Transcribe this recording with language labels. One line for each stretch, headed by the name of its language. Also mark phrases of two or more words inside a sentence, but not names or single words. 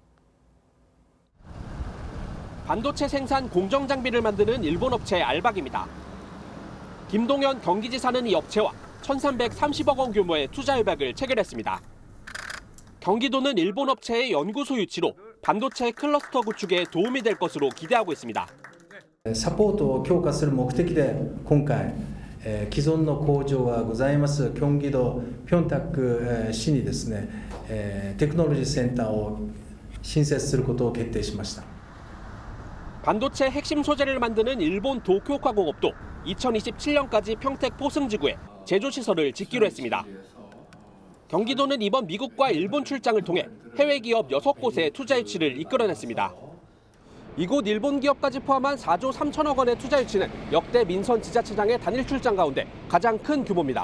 Korean: 반도체 생산 공정 장비를 만드는 일본 업체 알박입니다. 김동연 경기지사는 이 업체와 1,330억 원 규모의 투자 협약을 체결했습니다. 경기도는 일본 업체의 연구소 유치로 반도체 클러스터 구축에 도움이 될 것으로 기대하고 있습니다.
Japanese: サポートを強化する目的で今回既存の工場がございます京畿道ピョンタク市にですねテクノロジーセンターを新設することを決定しました。
Korean: 반도체 핵심 소재를 만드는 일본 도쿄화공업도 2027년까지 평택 포승지구에 제조시설을 짓기로 했습니다. 경기도는 이번 미국과 일본 출장을 통해 해외 기업 6곳의 투자 유치를 이끌어냈습니다. 이곳 일본 기업까지 포함한 4조 3천억 원의 투자 유치는 역대 민선 지자체장의 단일 출장 가운데 가장 큰 규모입니다.